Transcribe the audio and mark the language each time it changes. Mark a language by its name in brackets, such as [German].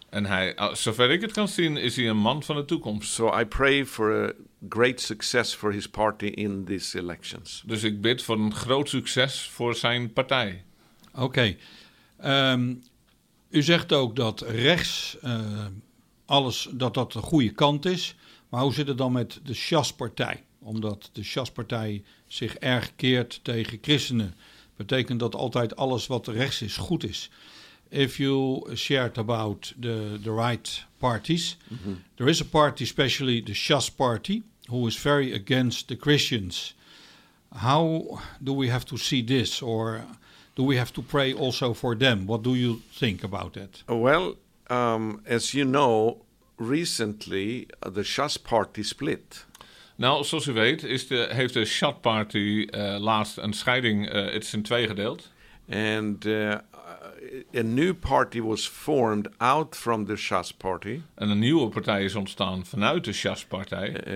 [Dutch] En hij, zover ik het kan zien, is hij een man van de toekomst. [English] So I pray for a great success for his party in these elections. [Dutch] Dus ik bid voor een groot succes voor zijn partij. Oké. U zegt ook dat rechts alles dat de goede kant is. Maar hoe zit het dan met de Shas-partij? Omdat de Shas-partij zich erg keert tegen christenen. Betekent dat altijd alles wat rechts is, goed is. [English] If you shared about the right parties. Mm-hmm. There is a party, especially the Shas party, who is very against the Christians. How do we have to see this? Or do we have to pray also for them? What do you think about that? Well, as you know, recently the Shas party split. [Dutch] Nou, zoals u weet, heeft de Shas party laatst een scheiding. Het is in twee gedeeld. [English] And a new party was formed out from the Shas party. [Dutch] En een nieuwe partij is ontstaan vanuit de Shas partij.